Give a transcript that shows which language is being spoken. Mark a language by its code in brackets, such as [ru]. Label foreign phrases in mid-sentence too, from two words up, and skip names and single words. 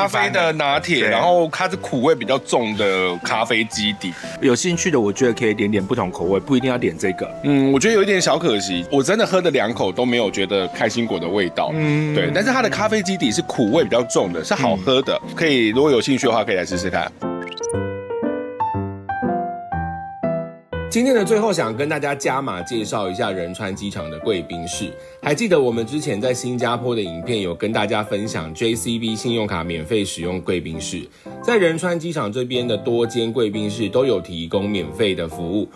[zh] 咖啡的拿鐵，然後它是苦味比較重的咖啡基底。有興趣的我覺得可以點不同口味，不一定要點這個。我覺得有一點小可惜，我真的喝了2口都沒有覺得開心果的味道。對，但是它的咖啡基底是苦味比較重的，是好喝的。可以，如果有興趣的話，可以來試試看。今天的最後，想跟大家加碼介紹一下仁川機場的貴賓室。還記得我們之前在新加坡的影片有跟大家分享 JCB 信用卡免費使用貴賓室，在仁川機場這邊的多間貴賓室都有提供免費的服務。